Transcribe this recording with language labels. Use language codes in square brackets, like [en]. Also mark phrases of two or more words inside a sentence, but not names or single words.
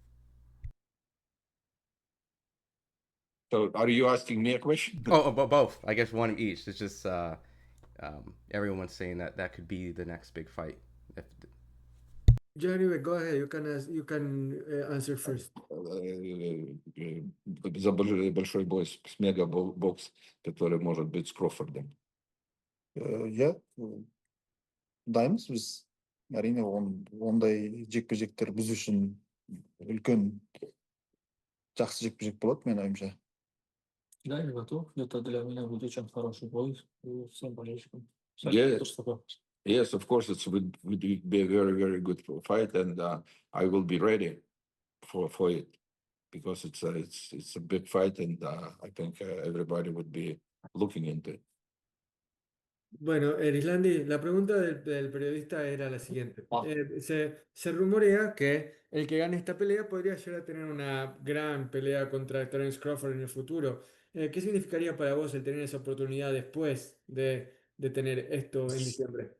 [en] So are you asking me a question? Both. I guess one each. It's just everyone's saying that could be the next big fight. Janibek, go ahead. You can answer first. [ru] За большой бой с мега-бокс, который может быть с Крофордом. [kk] иә дайынбыз біз әрине ондай жекпе жектер біз үшін үлкен жақсы жекпе жек болады менің ойымша. [ru] Да, я готов. Это для меня будет очень хороший бой всем болельщикам. [en] Yes, of course, it would be a very, very good fight, and I will be ready for it because it's a big fight, and I think everybody would be looking into it. [es] Bueno, Erislandi, la pregunta del periodista era la siguiente. Se rumorea que el que gane esta pelea podría llegar a tener una gran pelea contra Terence Crawford en el futuro. ¿Qué significaría para vos el tener esa oportunidad después de tener esto en diciembre?